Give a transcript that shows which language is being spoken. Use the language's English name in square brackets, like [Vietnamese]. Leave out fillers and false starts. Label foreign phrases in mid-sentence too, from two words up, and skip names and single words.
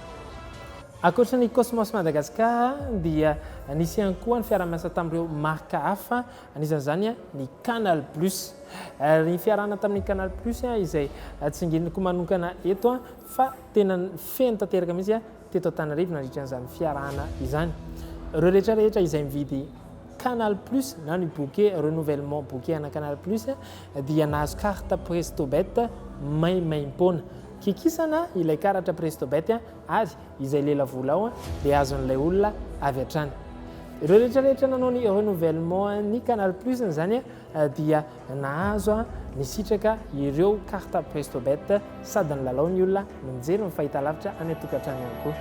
[Malagasy] Akoatra ny Cosmos Madagascar dia nisy ihany koa ny fiaramiasa tamin'ireo marque hafa anisan'izany ny Canal Plus. Ny fiarahana tamin'ny Canal Plus izay tsingeniko manokana eto fa tena feno tanteraka mihitsy teto Antananarivo nandritran'izany fiarahana izany. Ireo rehetrarehetra izay mividy Canal Plus na ny [French] bouquet renouvellement bouquet [Malagasy] ana Canal Plus dia nahazo carte Presto Bet maimaim-poana. Kikisana ilay karatra Presto Bet ary izay lela vola ao dia azon'ilay olona avy hatrany. Ireo rehetrarehetra nanao ny renouvellement ny Canal Plus zany dia nahazo ny sitraka ireo carte Presto Bet sady nilalao ny olona no mijery ny fahitalavitra any atokantrano ihany koa.